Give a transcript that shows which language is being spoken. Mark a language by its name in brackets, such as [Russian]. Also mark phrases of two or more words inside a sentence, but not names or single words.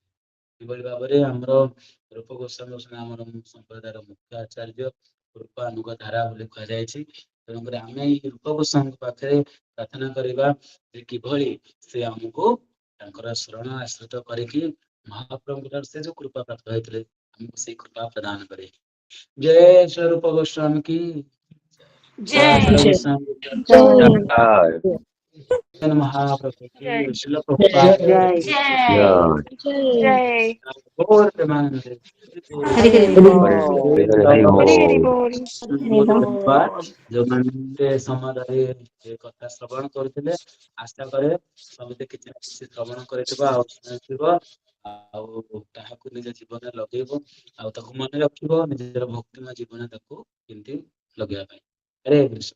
[Odia] ଏଭଳି ଭାବରେ ଆମର ରୂପ ଗୋସ୍ୱାମୀ ହେଉଛନ୍ତି ଆମର ସମ୍ପ୍ରଦାୟର ମୁଖ୍ୟ ଆଚାର୍ଯ୍ୟ, ରୂପାନୁଗ ଧାରା ବୋଲି କୁହାଯାଇଛି। ତେଣୁକରି ଆମେ ଏଇ ରୂପ ଗୋସ୍ୱାମୀଙ୍କ ପାଖରେ ପ୍ରାର୍ଥନା କରିବା ଯେ କିଭଳି ସେ ଆମକୁ ତାଙ୍କର ଶରଣ ଆଶ୍ରିତ କରିକି ମହାପ୍ରଭୁଙ୍କର ସେ ଯୋଉ କୃପା ପ୍ରାପ୍ତ ହେଇଥିଲେ ଆମକୁ ସେଇ କୃପା ପ୍ରଦାନ କରେ। ଜୟ ଶ୍ରୀ ରୂପ ଗୋସ୍ୱାମୀ की [Hindi] जय गोस्वामी महाप्रभु की श्रील जय प्रभुपाद जय गौर प्रेमानंद हरे हरि बहुत बोल [Odia] धन्यवाद ଯୋଉମାନେ ସମୟ ଧରି ଏ କଥା ଶ୍ରବଣ କରୁଥିଲେ। ଆଶା କରେ ସମସ୍ତେ କିଛି ନା କିଛି ଶ୍ରବଣ କରିଥିବ ଆଉ ଶୁଣିଥିବ, ଆଉ ତାହାକୁ ନିଜ ଜୀବନରେ ଲଗେଇବ, ଆଉ ତାକୁ ମନେ ରଖିବ ନିଜର ଭକ୍ତିମୟ ଜୀବନ ତାକୁ କେମିତି ଲଗେଇବା ପାଇଁ। ହରେ କୃଷ୍ଣ।